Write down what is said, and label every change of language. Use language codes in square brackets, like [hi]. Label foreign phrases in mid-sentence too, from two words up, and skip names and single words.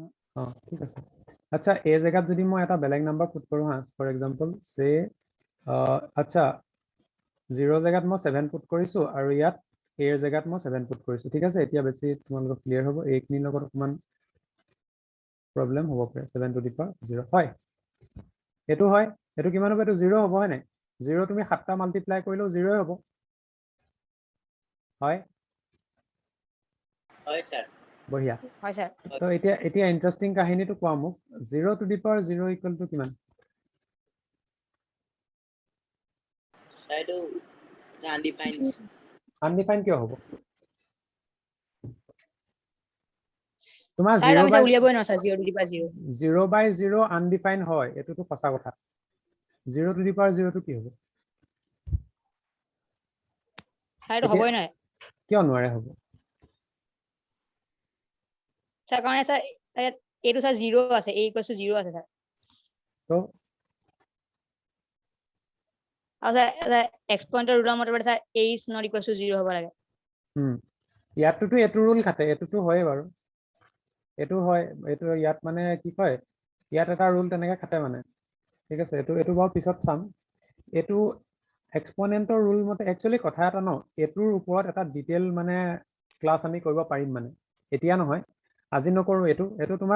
[as] ঠিক আছে আচ্ছা এই জায়গাত যদি মই এটা বেলেগ [en] number put [as] কৰো হা [en] for example say [as] আচ্ছা 0 জায়গাত মই 7 পুট কৰিছো আৰু ইয়াত a এর জায়গাত মই 7 পুট কৰিছো ঠিক আছে এতিয়া বেছি তোমালোকৰ ক্লিয়াৰ হ'ব এইখিনিৰ লগত অকমান প্ৰবলেম হ'ব পাৰে [en] 7 to the power 0 [as] হয় এটো হয় এটো কিমান হ'ব এটো 0 হ'ব হয় নাই 0 তুমি 7টা মাল্টিপ্লাই কৰিলেও 0 হ'ব হয় হয় স্যার বঢ়িয়া হয় স্যার তো এতিয়া ইন্টাৰেষ্টিং কাহিনীটো কোৱা মোক [en] 0 to the power 0 equal to [as] কিমান স্যার এটো আনডিফাইন্ড আনডিফাইন্ড কিয় হ'ব তোমাৰ স্যার 0 আমি by স্যার উলিয়াবই না স্যার [en] 0 to the power 0 0 by 0 [as] আনডিফাইন্ড হয় এটোটো সঁচা কথা [en] 0 to the power 0 [as] টো কি হ'ব স্যার এটা হবই না কিয় নোৱাৰে হ'ব স্যার কারণ স্যার এটো স্যার 0 আছে a = 0 আছে স্যার তো আৰু স্যার [en] exponentৰ ruleৰ [as] মতে স্যার [en] a is not equal to 0 [as] হ'ব লাগে ইয়াতটো এটো ৰুল খাতে এটোটো হয় বাৰু এটো হয় এটো ইয়াত মানে কি কয় ইয়াত এটা ৰুল তেনেকে খাতে মানে ঠিক আছে এটো বাৰু পিছত চাম এটো [en] exponentৰ rule [as] মতে একচুয়ালি কথা এটা ন এটোৰ ওপৰত এটা ডিটেইল মানে ক্লাস আমি কৰিব পাৰিম মানে এতিয়া নহয় আজি নকৰো এটো তোমাক